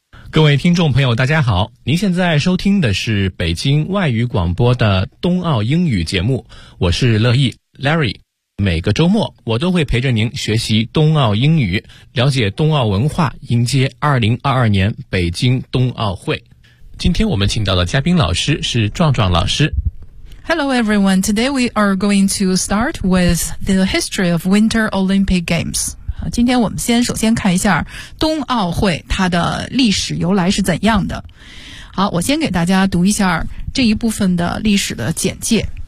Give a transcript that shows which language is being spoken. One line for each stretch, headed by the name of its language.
Chinese: 各位听众朋友，大家好，您现在收听的是北京外语广播的冬奥英语节目，我是乐意 Larry。每个周末我都会陪着您学习冬奥英语，了解冬奥文化，迎接2022年北京冬奥会。今天我们请到的嘉宾老师是壮壮老师。
English: Hello everyone, today we are going to start with the history of Winter Olympic Games.
Chinese: 今天我们首先看一下冬奥会它的历史由来是怎样的。好，我先给大家读一下这一部分的历史的简介。